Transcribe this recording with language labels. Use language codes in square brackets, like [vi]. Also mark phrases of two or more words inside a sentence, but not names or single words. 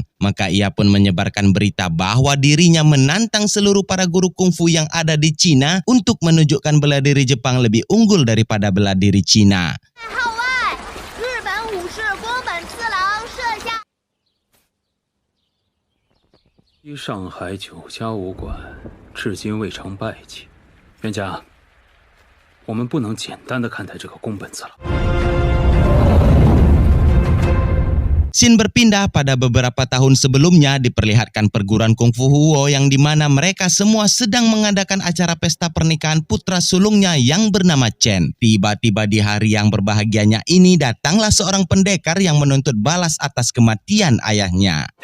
[id] Maka ia pun menyebarkan berita bahwa dirinya menantang seluruh para guru kungfu yang ada di Cina untuk menunjukkan bela diri Jepang lebih unggul daripada bela diri Cina. [zh] Di Shanghai 9家武馆至今未尝败绩，冤家，我们不能简单的看待这个宫本次郎。 [id] Scene berpindah pada beberapa tahun sebelumnya, diperlihatkan perguruan kungfu Huo yang dimana mereka semua sedang mengadakan acara pesta pernikahan putra sulungnya yang bernama Chen. Tiba-tiba di hari yang berbahagianya ini datanglah seorang pendekar yang menuntut balas atas kematian ayahnya.